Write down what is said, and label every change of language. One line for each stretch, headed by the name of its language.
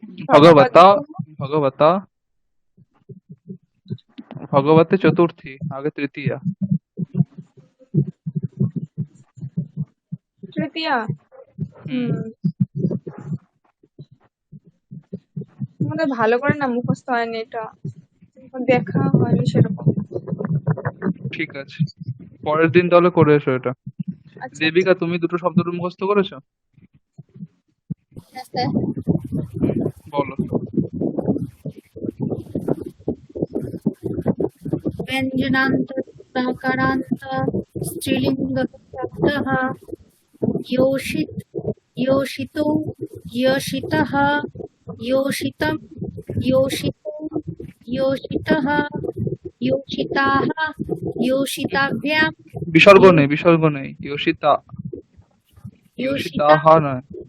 Sanskrit: भगवता भगवता भगवते चतुर्थी, आगे तृतीया।
Bangla: तृतीया আমাদের ভালো করে না মুখস্থ হয়নি, এটা দেখা হয়নি সেরকম। ঠিক আছে, পরের দিন তাহলে করে এসো এটা। দেবিকা, তুমি দুটো শব্দ মুখস্থ করেছো? বলো।
Sanskrit: व्यञ्जनान्त तकारान्त स्त्रीलिङ्गः शब्दः योषित् योषितो योषितः योषितं योषितो योषितः योषिताः योषिताभ्यां
Bangla: বিসর্গ নেই
Sanskrit: योषिता योषिताः
Bangla: নয়।